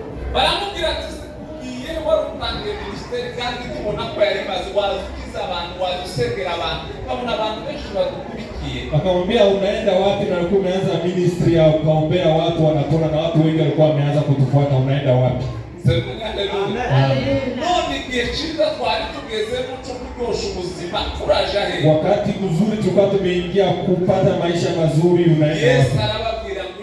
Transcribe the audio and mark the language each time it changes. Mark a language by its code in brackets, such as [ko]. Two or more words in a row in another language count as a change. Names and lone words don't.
[rw] baramubwira ati iye wari utangiye ministeri kandi tubona ko yari maze wazukiza abantu wazusengera abantu babona abantu benshi badukurikiye. [sw] Akamwambia unaenda wapi? Na ulikuwa umeanza ministry ya ukaombea watu wanapona na watu wengi walikuwa wameanza kutufuata, unaenda wapi? Wakati mzuri tulikuwa tumeingia kupata maisha mazuri, unaenda wapi?